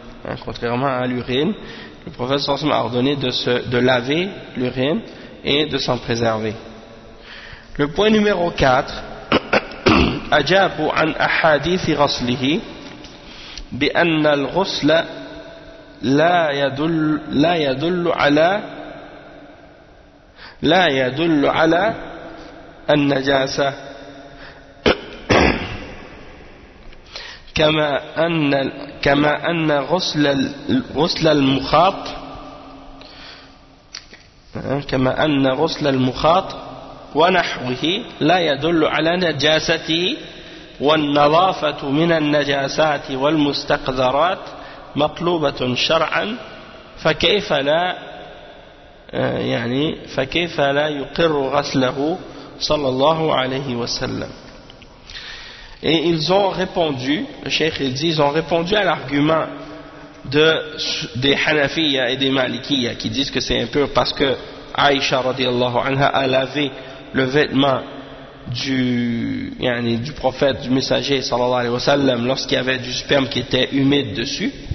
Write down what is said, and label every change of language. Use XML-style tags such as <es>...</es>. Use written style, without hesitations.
<fr>Hein, contrairement à l'urine, le prophète</fr> <ar>صلى الله عليه وسلم</ar> <fr>a ordonné de laver l'urine et de s'en préserver. Le point numéro 4,</fr> <ar>أجاب عن أحاديث غسله بأن الغسل لا يدل على النجاسة كما أن غسل المخاط كما أن غسل المخاط ونحوه لا يدل على نجاسته والنظافة من النجاسات والمستقذرات مطلوبة شرعا فكيف لا يقر غسله صلى الله عليه وسلم.</ar> <fr>Et ils ont répondu, le cheikh il dit, ils ont répondu à l'argument des Hanafiya et des Malikiya qui disent que c'est impur parce que Aïcha radiallahu anha a lavé le vêtement du prophète, du messager sallallahu alayhi wa sallam, lorsqu'il y avait du sperme qui était humide dessus.</fr>